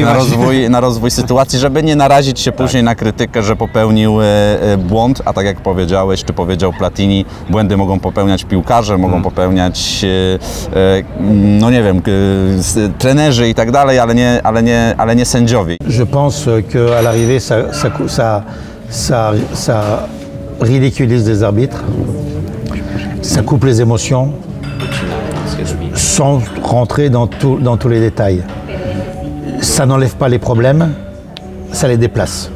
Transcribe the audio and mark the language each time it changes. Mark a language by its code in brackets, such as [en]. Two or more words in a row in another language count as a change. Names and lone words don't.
[pl] na rozwój sytuacji, żeby nie narazić się później na krytykę, że popełnił błąd, a tak jak powiedziałeś, czy powiedział Platini, błędy mogą popełniać piłkarze, mogą popełniać no nie wiem, trenerzy i tak dalej, ale nie sędziowie. [fr] Je pense qu'à l'arrivée, ça ridiculise les arbitres, ça coupe les émotions, sans rentrer dans tous les détails. Ça n'enlève pas les problèmes, ça les déplace.